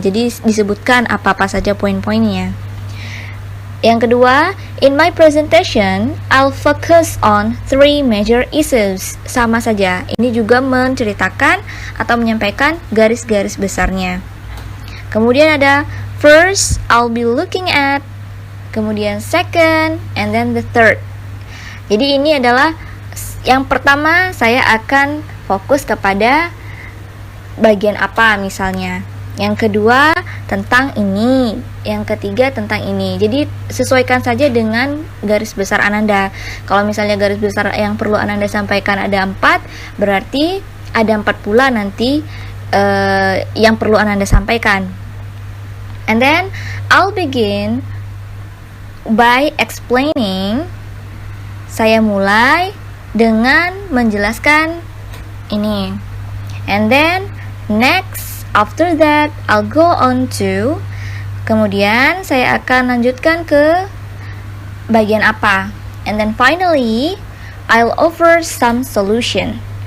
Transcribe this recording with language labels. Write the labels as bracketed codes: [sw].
[id] Jadi disebutkan apa-apa saja poin-poinnya. Yang kedua, [en] in my presentation I'll focus on 3 major issues. [id] Sama saja. Ini juga menceritakan atau menyampaikan garis-garis besarnya. Kemudian ada [en] first, I'll be looking at, [id] kemudian [en] second, and then the third. [id] Jadi ini adalah yang pertama, saya akan fokus kepada bagian apa misalnya. Yang kedua, tentang ini. Yang ketiga, tentang ini. Jadi sesuaikan saja dengan garis besar Ananda. Kalau misalnya garis besar yang perlu Ananda sampaikan ada 4, berarti ada 4 pula nanti yang perlu Ananda sampaikan. [en] And then I'll begin by explaining. [id] Saya mulai dengan menjelaskan ini. [en] And then next, after that, I'll go on to. [id] Kemudian saya akan lanjutkan ke bagian apa. [en] And then finally, I'll offer some solution.